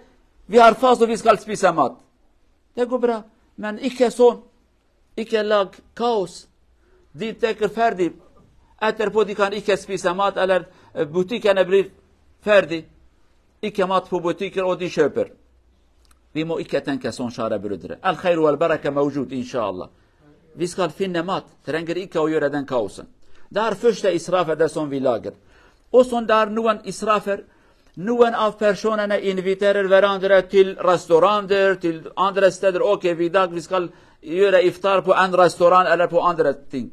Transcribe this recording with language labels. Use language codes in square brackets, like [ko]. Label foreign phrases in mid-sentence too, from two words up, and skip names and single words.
[no] Vi har fast og vi skal spise mat. Det går bra, men ikke sånn. Ikke lag kaos. De tenker ferdig. Etterpå de kan ikke spise mat, eller butikkene blir ferdig. Ikke mat på butikker, og de kjøper. Vi må ikke tenke sånn, kjære brødre. [ar] الخير والبركة موجود، إن شاء الله. [no] Vi skal finne mat. Trenger ikke å gjøre den kaosen. Det er første israfer det som vi lager. Og sånn det er noen israfer. Noen av personene inviterer hverandre til restauranter, til andre steder. I dag vi skal gjøre iftar på en restaurant eller på andre ting.